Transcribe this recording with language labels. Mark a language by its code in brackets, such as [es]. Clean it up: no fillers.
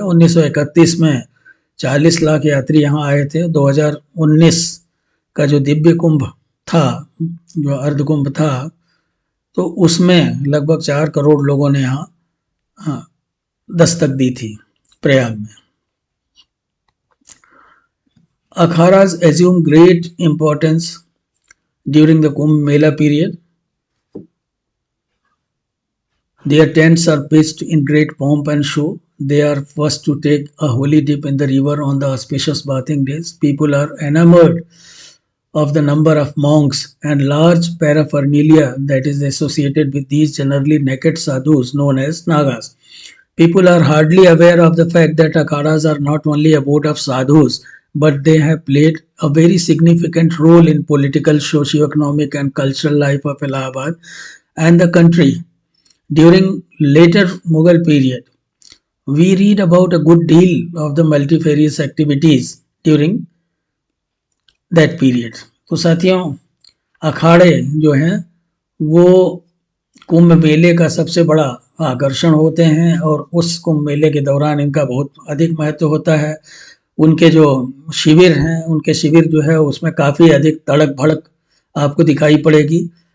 [hi] 1931 में 40 लाख यात्री यहाँ आए थे। 2019 का जो दिव्य कुंभ था, जो अर्ध कुंभ था, तो उसमें लगभग 4 करोड़ लोगों ने यहाँ दस्तक दी थी प्रयाग में। [en] Akharas assume great importance during the Kumbh Mela period. Their tents are pitched in great pomp and show. They are first to take a holy dip in the river on the auspicious bathing days. People are enamored of the number of monks and large paraphernalia that is associated with these generally naked sadhus known as Nagas. People are hardly aware of the fact that akharas are not only abode of sadhus but they have played a very significant role in political, socio-economic and cultural life of Allahabad and the country. During later Mughal period, we read about a good deal of the multifarious activities during that period. [hi] तो साथियों, अखाड़े जो हैं वो कुंभ मेले का सबसे बड़ा आकर्षण होते हैं और उस कुंभ मेले के दौरान इनका बहुत अधिक महत्व होता है। उनके जो शिविर हैं, उनके शिविर जो है उसमें काफ़ी अधिक तड़क भड़क आपको दिखाई पड़ेगी।